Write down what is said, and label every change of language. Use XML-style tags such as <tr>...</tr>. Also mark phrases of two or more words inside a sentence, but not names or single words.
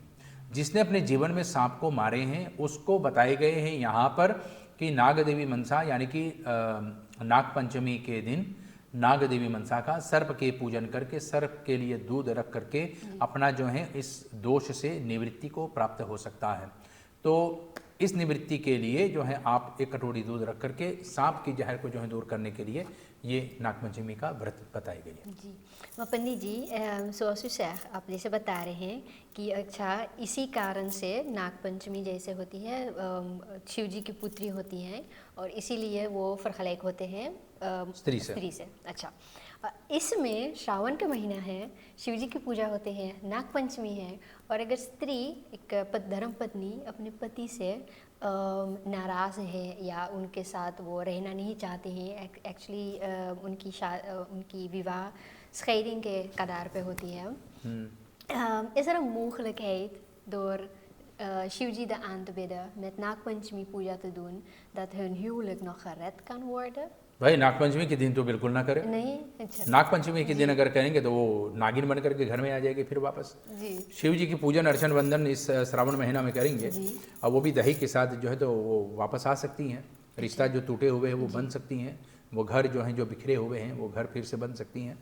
<hi>जिसने अपने जीवन में सांप को मारे हैं उसको बताए गए हैं यहाँ पर कि नाग देवी मनसा, यानी कि नाग पंचमी के दिन नाग देवी मनसा का सर्प के पूजन करके, सर्प के लिए दूध रख करके अपना जो है इस दोष से निवृत्ति को प्राप्त हो सकता है। तो इस निवृत्ति के लिए जो है आप एक कटोरी दूध रख करके सांप की जहर को जो है दूर करने के लिए ये नागपंचमी का व्रत बताई गई है। जी, पंडित जी,</hi> <nl>zoals u zegt,</nl> <hi>आप जैसे बता रहे हैं कि अच्छा इसी कारण से नागपंचमी जैसे होती है, शिव जी की पुत्री होती हैं और इसीलिए वो फरखलाइक होते हैं स्त्री से। अच्छा, इसमें श्रावण का महीना है, शिव जी की पूजा होते हैं, नागपंचमी है, और अगर स्त्री एक धर्म पत्नी अपने पति से नाराज़ है या उनके साथ वो रहना नहीं चाहते हैं, एक्चुअली उनकी विवाह scheiding के कगार पे होती है,</hi> <nl>is er een mogelijkheid door Shivji aan te bidden met naagpanchami पूजा te doen dat hun huwelijk nog gered kan worden?</nl> <hi>भाई नागपंचमी के दिन तो बिल्कुल ना करें। नहीं, अच्छा। नागपंचमी के दिन अगर करेंगे तो वो नागिन बन करके घर में आ जाएगी फिर वापस। जी। शिव जी की पूजन अर्चन वंदन इस श्रावण महीना में करेंगे, और वो भी दही के साथ जो है तो वो वापस आ सकती हैं, रिश्ता जो टूटे हुए हैं वो बन सकती हैं, वो घर जो हैं जो बिखरे हुए हैं वो घर फिर से बन सकती हैं।</hi>